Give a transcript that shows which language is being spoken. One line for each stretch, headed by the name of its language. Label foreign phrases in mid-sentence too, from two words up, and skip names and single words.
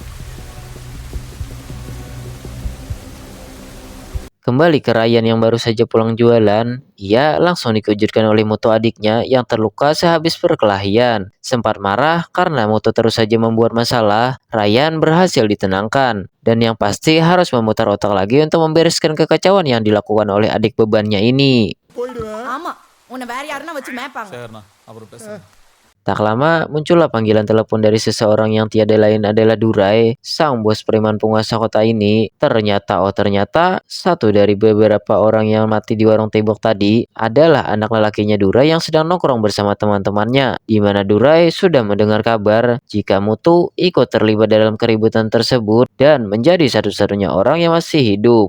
Indonesian: Kembali ke Ryan yang baru saja pulang jualan, ia langsung dikejutkan oleh Mutu adiknya yang terluka sehabis perkelahian. Sempat marah karena Mutu terus saja membuat masalah, Ryan berhasil ditenangkan. Dan yang pasti harus memutar otak lagi untuk membereskan kekacauan yang dilakukan oleh adik bebannya ini.
Tamil: ஆமா உன்னை வேற யாருன்னா வச்சு மேய்ப்பாங்க சரிண்ணா அப்புறம் பேசுறேன்.
Indonesian: Tak lama, muncullah panggilan telepon dari seseorang yang tiada lain adalah Durai, sang bos preman penguasa kota ini. Ternyata satu dari beberapa orang yang mati di warung tembok tadi adalah anak lelakinya Durai yang sedang nongkrong bersama teman-temannya, di mana Durai sudah mendengar kabar jika Mutu ikut terlibat dalam keributan tersebut dan menjadi satu-satunya orang yang masih hidup.